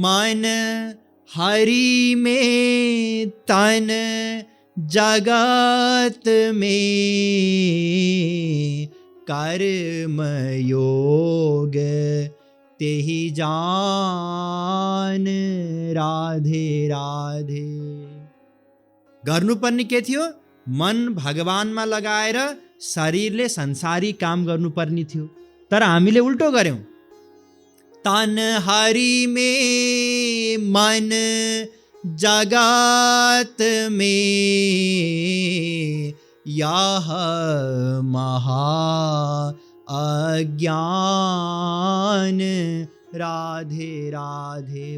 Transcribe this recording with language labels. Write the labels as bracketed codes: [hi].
[hi] मन हरि में तन जगत में, कर्म योग तेहि जान राधे राधे। [ne] गर्नुपर्ने के थियो? मन भगवानमा लगाएर शरीरले संसारी काम गर्नुपर्ने थियो। तर हामीले उल्टो गर्यौं। [hi] तन हरि में मन जगत में, यह महा अज्ञान राधे राधे।